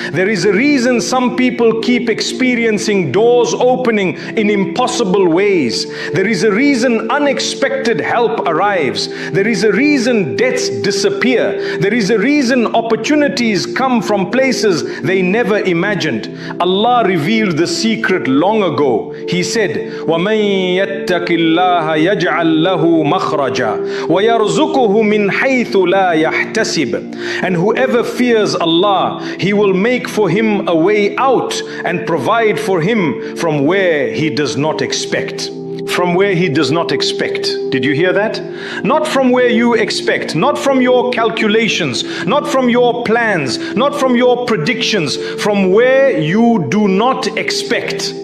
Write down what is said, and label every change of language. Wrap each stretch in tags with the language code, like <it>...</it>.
<en>There is a reason some people keep experiencing doors opening in impossible ways. There is a reason unexpected help arrives. There is a reason debts disappear. There is a reason opportunities come from places they never imagined. Allah revealed the secret long ago. He said,</en> <ar>وَمَن يَتَّقِ اللَّهَ يَجْعَلْ لَهُ مَخْرَجًا وَيَرْزُقُهُ مِنْ حَيْثُ لَا يَحْتَسِبُ.</ar> <en>And whoever fears Allah, He will make for him a way out and provide for him from where he does not expect. From where he does not expect. Did you hear that? Not from where you expect, not from your calculations, not from your plans, not from your predictions, from where you do not expect.</en>